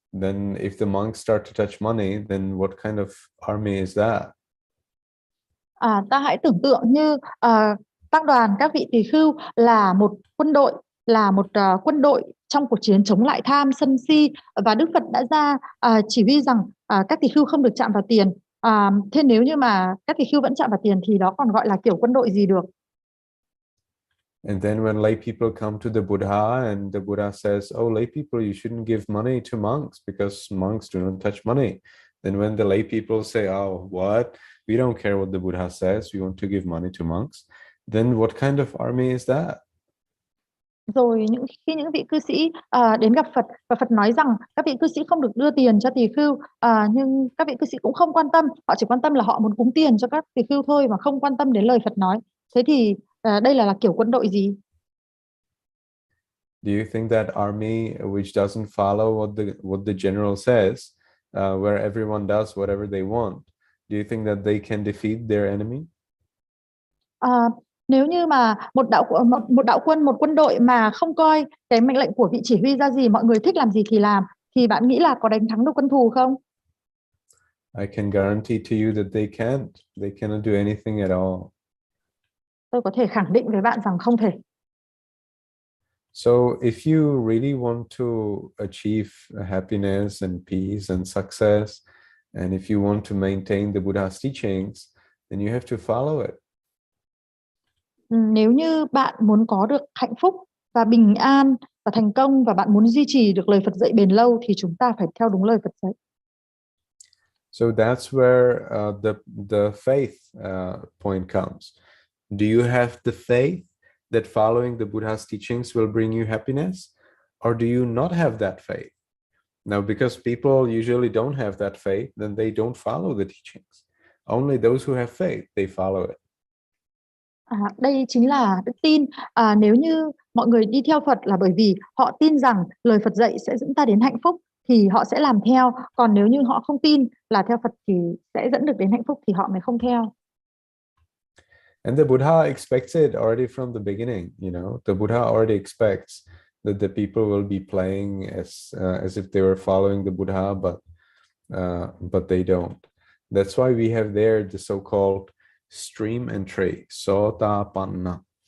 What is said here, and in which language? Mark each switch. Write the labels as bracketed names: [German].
[English] then if the monks start to touch money, then what kind of army is that? [Vietnamese] Ta hãy tưởng tượng như các đoàn các vị tỳ khưu là một quân đội, quân đội trong cuộc chiến chống lại tham sân si, và Đức Phật đã ra chỉ huy rằng các tỳ khưu không được chạm vào tiền. Thế nếu như mà các tỳ khưu vẫn chạm vào tiền thì đó còn gọi là kiểu quân đội gì được? [English] And then when lay people come to the Buddha and the Buddha says, oh, lay people, you shouldn't give money to monks because monks do not touch money. Then when the lay people say, oh, what? We don't care what the Buddha says, we want to give money to monks. Then what kind of army is that? [Vietnamese] Rồi khi những vị cư sĩ đến gặp Phật và Phật nói rằng các vị cư sĩ không được đưa tiền cho tỳ khưu, nhưng các vị cư sĩ cũng không quan tâm, họ chỉ quan tâm là họ muốn cúng tiền cho các tỳ khưu thôi mà không quan tâm đến lời Phật nói. Thế thì đây là kiểu quân đội gì? [English] Do you think that army which doesn't follow what the general says, where everyone does whatever they want, do you think that they can defeat their enemy? [Vietnamese] Nếu như mà một quân đội mà không coi cái mệnh lệnh của vị chỉ huy ra gì, mọi người thích làm gì thì làm, thì bạn nghĩ là có đánh thắng được quân thù không? [English] I can guarantee to you that they can't. They cannot do anything at all. [Vietnamese] Tôi có thể khẳng định với bạn rằng không thể. [English] So if you really want to achieve happiness and peace and success, and if you want to maintain the Buddha's teachings, then you have to follow it. [Vietnamese] Nếu như bạn muốn có được hạnh phúc và bình an và thành công, và bạn muốn duy trì được lời Phật dạy bền lâu, thì chúng ta phải theo đúng lời Phật dạy. [English] So that's where the faith point comes. Do you have the faith that following the Buddha's teachings will bring you happiness, or do you not have that faith? Now, because people usually don't have that faith, then they don't follow the teachings. Only those who have faith, they follow it. [Vietnamese] Đây chính là đức tin. Nếu như mọi người đi theo Phật là bởi vì họ tin rằng lời Phật dạy sẽ dẫn ta đến hạnh phúc, thì họ sẽ làm theo. Còn nếu như họ không tin là theo Phật thì sẽ dẫn được đến hạnh phúc, thì họ mới không theo. [English] And the Buddha expects it already from the beginning. You know, the Buddha already expects that the people will be playing as if they were following the Buddha, but they don't. That's why we have there the so-called stream entry, Sotapanna.